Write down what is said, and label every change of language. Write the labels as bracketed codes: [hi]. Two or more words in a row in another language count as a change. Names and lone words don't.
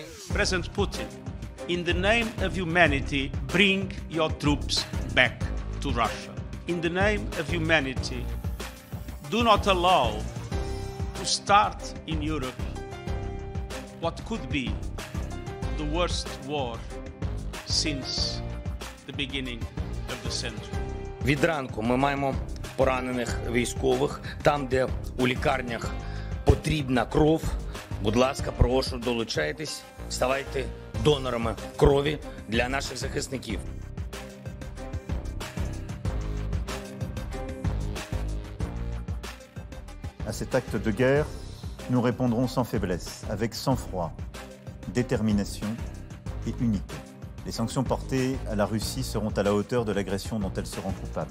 [en] President Putin, in the name of humanity, bring your troops back to Russia. In the name of humanity, do not allow to start in Europe what could be the worst war since the beginning of the century. [uk] Від ранку ми маємо поранених військових. Там, де у лікарнях потрібна кров, будь ласка, прошу, долучайтесь, ставайте донорами крові для наших захисників. [fr] À cet acte de guerre, nous répondrons sans faiblesse, avec sang-froid, détermination et unité. Les sanctions portées à la Russie seront à la hauteur de l'agression dont elle se rend coupable.